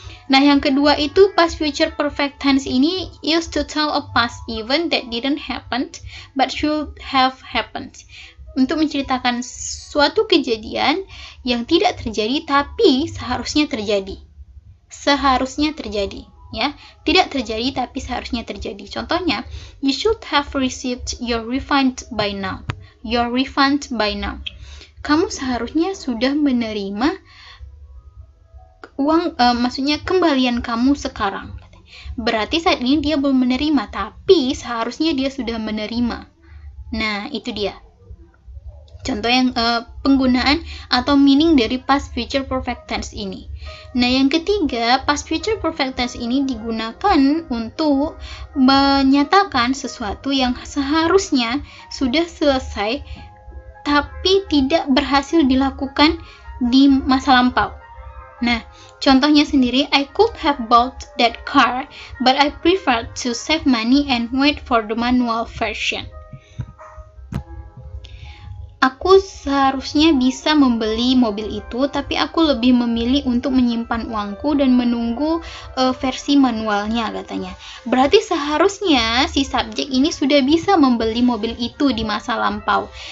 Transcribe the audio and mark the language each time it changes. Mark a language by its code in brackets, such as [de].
[en] Nah, [id] yang kedua itu [en] past future perfect tense ini used to tell a past event that didn't happen but should have happened. [id] untuk menceritakan suatu kejadian yang tidak terjadi tapi seharusnya terjadi. Seharusnya terjadi, ya. Tidak terjadi tapi seharusnya terjadi. Contohnya, [en] you should have received your refund by now. Your refund by now. [id] Kamu seharusnya sudah menerima uang, maksudnya kembalian kamu sekarang. Berarti saat ini dia belum menerima, tapi seharusnya dia sudah menerima. Nah, itu dia. Contoh yang penggunaan atau meaning dari past future perfect tense ini. Nah, yang ketiga, past future perfect tense ini digunakan untuk menyatakan sesuatu yang seharusnya sudah selesai tapi tidak berhasil dilakukan di masa lampau. Nah, contohnya sendiri, [en] I could have bought that car, but I preferred to save money and wait for the manual version. [id] Aku seharusnya bisa membeli mobil itu, tapi aku lebih memilih untuk menyimpan uangku dan menunggu versi manualnya, katanya. Berarti seharusnya si subjek ini sudah bisa membeli mobil itu di masa lampau.